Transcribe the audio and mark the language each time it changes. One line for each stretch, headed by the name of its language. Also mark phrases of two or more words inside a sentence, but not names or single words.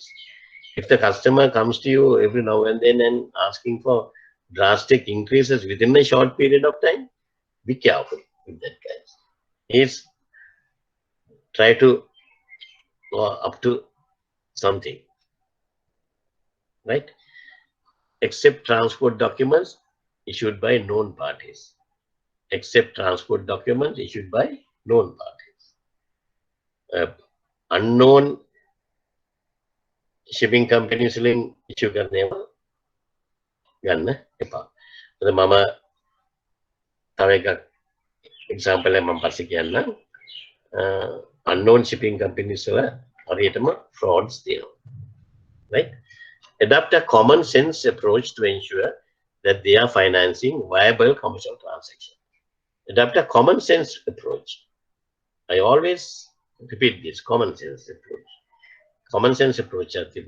English: if the customer comes to you every now and then and asking for drastic increases within a short period of time be careful with that guys he's try to go up to something right accept transport documents issued by known parties accept transport documents issued by known parties unknown shipping companies
Sinhala: වලින් issue කරනවා ගන්න එපා අද මම තව එකක් example එකක් මම පස්සේ කියන්නම්
English: unknown shipping companies
Sinhala: වල හරියටම frauds තියෙනවා
English: right adopt a common sense approach to ensure that they are financing viable commercial transactions adopt a common sense approach I always repeat this common sense approach